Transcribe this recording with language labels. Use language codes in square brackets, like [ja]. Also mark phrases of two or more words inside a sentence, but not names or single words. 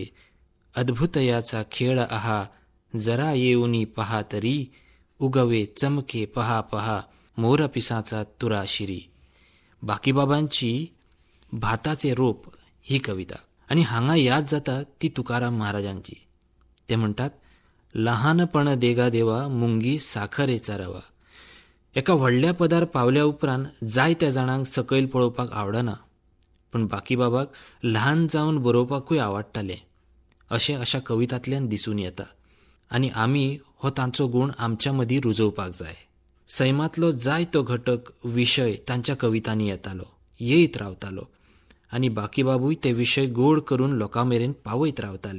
[mr] अद्भुत याचा खेळ आहा, जरा येऊनी पहा तरी, उगवे चमके पहा पहा, मोरपिसाचा तुराशिरी. [kok] बाकीबाबांची भाताचे रोप ही कविता. आणि हांगा याद जाता ती तुकाराम महाराजांची. ते म्हणतात, [mr] लहानपण देगा देवा, मुंगी साखरेचा रवा. [kok] एका व्हडल्या पदार पावल्या उपरांत जायत्या जाणांक सकयल पळोवपाक आवडना, पण बाकीबाबाक ल्हान जावन बरोवपाकूय आवडटालें अशें अशा कवितांतल्यान दिसून येता. आनी आमी हो तांचो गूण आमच्या मदीं रुजोवपाक जाय. सैमांतलो जायतो घटक विशय तांच्या कवितांनी येतालो, येयत रावतालो, आनी बाकीबाबूय ते विशय गोड करून लोकां मेरेन पावयत रावताले.